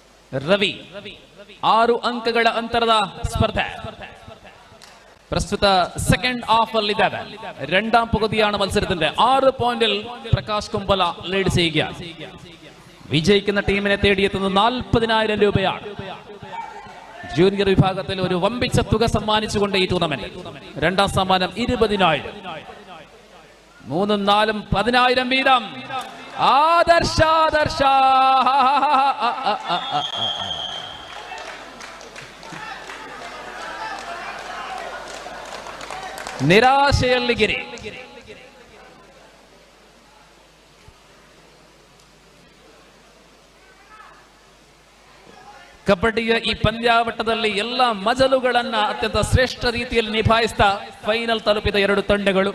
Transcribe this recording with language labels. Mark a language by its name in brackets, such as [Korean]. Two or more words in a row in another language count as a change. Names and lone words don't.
[Kannada] ರವಿ 6 ಅಂಕಗಳ ಅಂತರದ ಸ್ಪರ್ಧೆ [Malayalam] പ്രസ്തുത സെക്കൻഡ് ഹാഫിൽ ഇതാണ് രണ്ടാം പകുതിയാണ് മത്സരത്തിന്റെ 6 പോയിന്റിൽ പ്രകാശ് കുംബല ലീഡ് ചെയ്യുകയാണ്. വിജയിക്കുന്ന ടീമിനെ തേടിയെത്തുന്നത് 40,000 രൂപയാണ്. ജൂനിയർ വിഭാഗത്തിൽ ഒരു വമ്പിച്ച തുക സമ്മാനിച്ചുകൊണ്ട് ഈ ടൂർണമെന്റ്. രണ്ടാം സമ്മാനം 20,000, 3ഉം 4ഉം 10,000 വീതം. [Kannada] ആദർശ ನಿರಾಶೆಯಲ್ಲಿ ಗಿರಿ. ಕಬಡ್ಡಿಯ ಈ ಪಂದ್ಯಾವಟದಲ್ಲಿ ಎಲ್ಲ ಮಜಲುಗಳನ್ನ ಅತ್ಯಂತ ಶ್ರೇಷ್ಠ ರೀತಿಯಲ್ಲಿ ನಿಭಾಯಿಸ್ತಾ ಫೈನಲ್ ತಲುಪಿದ 2 ತಂಡಗಳು.